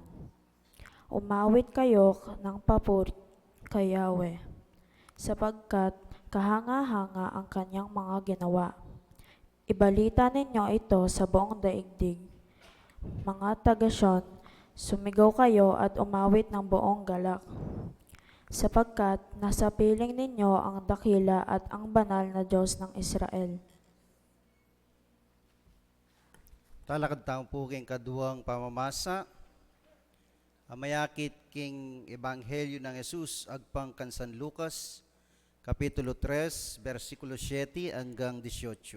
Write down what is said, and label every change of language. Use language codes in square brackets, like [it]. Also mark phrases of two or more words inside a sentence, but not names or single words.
[tl] Umawit kayo ng papuri kay Yahweh, sapagkat kahanga-hanga ang kanyang mga ginawa. Ibalita ninyo ito sa buong daigdig. Mga taga-Sion, sumigaw kayo at umawit ng buong galak. Sapagkat nasa piling ninyo ang dakila at ang banal na Diyos ng Israel. [pam] Talakad taong po king kaduang pamamasa. Amayakit king Ebanghelyo ng Jesus agpang kan San Lucas, Kapitulo 3, versikulo 7 hanggang 18.